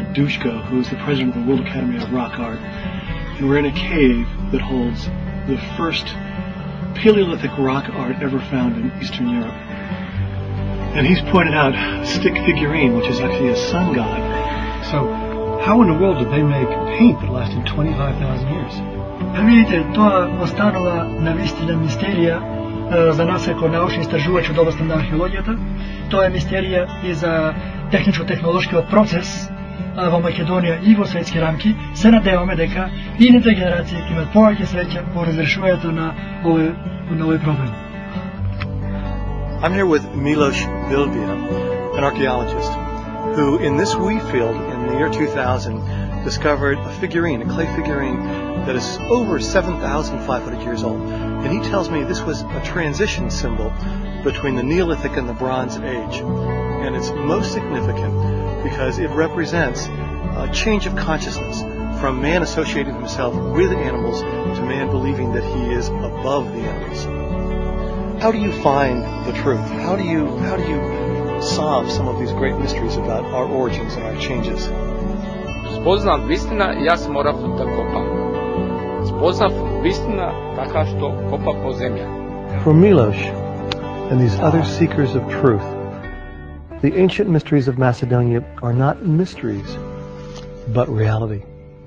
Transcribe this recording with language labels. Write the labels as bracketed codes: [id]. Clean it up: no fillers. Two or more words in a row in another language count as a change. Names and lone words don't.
[en] Dushko, who is the president of the World Academy of Rock Art, and we're in a cave that holds the first Paleolithic rock art ever found in Eastern Europe. And he's pointed out a stick figurine, which is actually a sun god. So, how in the world did they make paint that lasted 25,000 years? [mk] Видите, тоа останала навистина мистерија за нас како научни истражувачи од областа на археологијата. Тоа е мистерија и за техничко-технолошкиот процес во Македонија и во светски рамки. Се надеваме дека идните генерации ќе имат повеќе среќа по разрешувањето на овој проблем. [en] I'm here with Miloš Bilbija, an archaeologist, who in this wheat field in the year 2000 discovered a figurine, a clay figurine that is over 7,500 years old. And he tells me this was a transition symbol between the Neolithic and the Bronze Age. And it's most significant because it represents a change of consciousness from man associating himself with animals to man believing that he is above the animals. How do you find the truth? How do you solve some of these great mysteries about our origins and our changes? [mk] Спознав вистина, јас морав да копам. Спознав вистина така што копа по земја. [en] For Miloš and these other seekers of truth, the ancient mysteries of Macedonia are not mysteries, but reality.